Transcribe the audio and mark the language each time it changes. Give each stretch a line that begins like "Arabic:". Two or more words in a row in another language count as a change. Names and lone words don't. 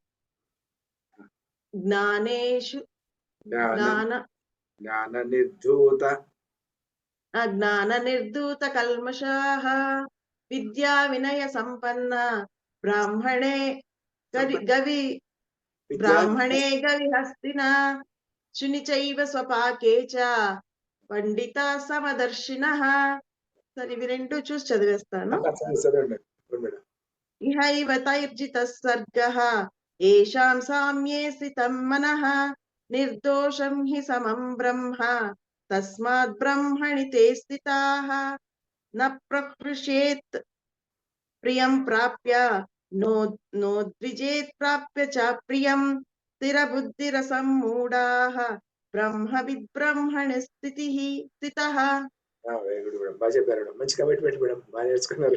Sanskrit: జ్ఞాననిర్ధూత కల్మషాః విద్యా వినయ సంపన్న బ్రాహ్మణే గవిహస్తినా శుని చైవ స్వపాకే చ పండితాః సమదర్శినః.
Telugu: సరే, ఇవి రెండు చూసి చదివేస్తాను.
Sanskrit: ఇహైవ తైర్జితః సర్గః యేషాం సామ్యే స్థితం మనః నిర్దోషం హి సమం బ్రహ్మ తస్మాద్ బ్రహ్మణి తే స్థితాః న ప్రహృష్యేత్ ప్రియం ప్రాప్య నోద్విజేత్ ప్రాప్య చ ప్రియం స్థిరబుద్ధిరసమ్మూఢాః బ్రహ్మవిద్ బ్రహ్మణి స్థితః.
English: very good madam,
Telugu: బాగా చెప్పారు. మంచి
English: commitment madam,
Telugu: బాగా నేర్చుకున్నారు.